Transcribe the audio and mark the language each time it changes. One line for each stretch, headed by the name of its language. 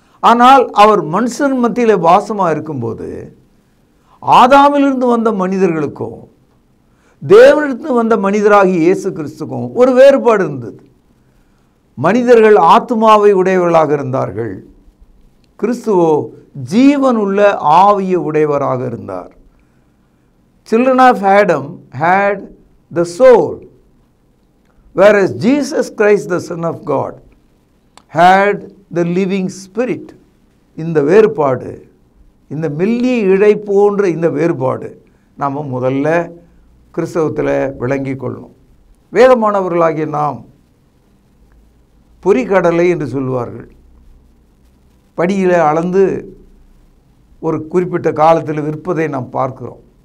Tamil: ஆனால் அவர் மனுஷன் மத்தியிலே வாசமாக இருக்கும்போது ஆதாமிலிருந்து வந்த மனிதர்களுக்கும் தேவனிடத்து வந்த மனிதராகி இயேசு கிறிஸ்துக்கும் ஒரு வேறுபாடு இருந்தது. மனிதர்கள் ஆத்துமாவை உடையவர்களாக இருந்தார்கள், கிறிஸ்துவோ ஜீவனுள்ள ஆவிய உடையவராக இருந்தார்.
English: Children of Adam had the soul, whereas Jesus Christ, the Son of God, had the living spirit.
Tamil: இந்த வேறுபாடு, இந்த மெல்லிய இழை போன்ற இந்த வேறுபாடு நாம் முதல்ல கிறிஸ்தவத்தில் விளங்கி கொள்ளணும். வேதமானவர்களாகிய நாம் பொறிக்கடலை என்று சொல்லுவார்கள். படியில் அளந்து ஒரு குறிப்பிட்ட காலத்தில் விற்பதை நாம் பார்க்கிறோம்.